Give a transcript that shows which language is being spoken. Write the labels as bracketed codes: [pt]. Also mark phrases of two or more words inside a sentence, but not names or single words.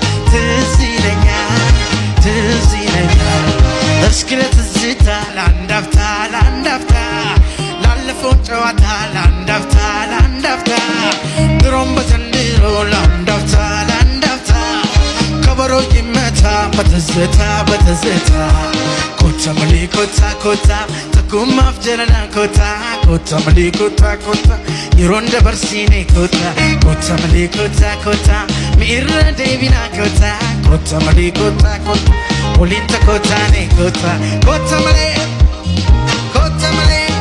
[am] ትዝ ይለኛል፣ ትዝ ይለኛል። እስኪ ለትዝታ ለአንድ አፍታ፣ ለአንድ አፍታ ላለፈው ጨዋታ ለአንድ አፍታ፣ ለአንድ አፍታ ድሮም በዘንድሮ ለአንድ አፍታ፣ ለአንድ አፍታ ከበሮ ይመታ በትዝታ፣ በትዝታ [om] kottamalee kottaa kottaa takkumaa afjaranaa kottaa kottamalee kottaa kottaa yeronde barsiinee kottaa kottamalee kottaa kottaa mi'ira debiinaa kottaa kottamalee kottaa kottaa olinte kottaa nee kottaa kottamalee, kottamalee።